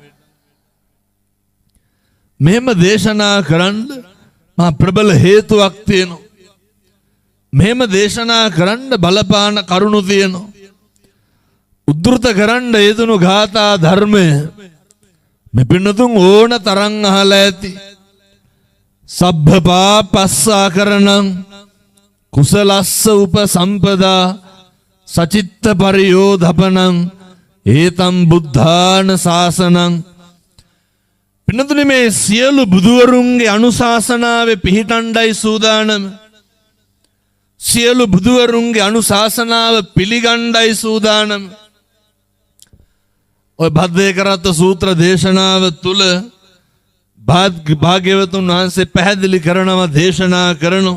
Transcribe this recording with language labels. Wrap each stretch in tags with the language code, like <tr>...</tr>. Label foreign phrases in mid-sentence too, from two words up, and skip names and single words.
<si>මෙහෙම දේශනා කරන්න මා ප්‍රබල හේතුවක් තියෙනවා. මෙහෙම දේශනා කරන්න බලපාන කරුණු තියෙනවා. උද්දෘත කරන්න යෙදුණු ගාථා ධර්මය මේ පින්නතුන් ඕන තරම් අහලා ඇති.</si> <pi>සබ්බ පාපස්සා කරණං කුසලස්ස උපසම්පදා සචිත්ත පරියෝධපනං ඒතම් බුද්ධාන ශාසනං.</pi> <si>පින්නතුනි මේ සියලු බුදුවරුන්ගේ අනුශාසනාවේ පිහිටණ්ඩයි සූදානම. සියලු බුදුවරුන්ගේ අනුශාසනාව පිළිගණ්ඩයි සූදානම. ඔය භද්දේකරත්ත සූත්‍ර දේශනාව තුල භාග්‍යවතුන් වහන්සේ පැහැදිලි කරනවා දේශනා කරනවා.</si>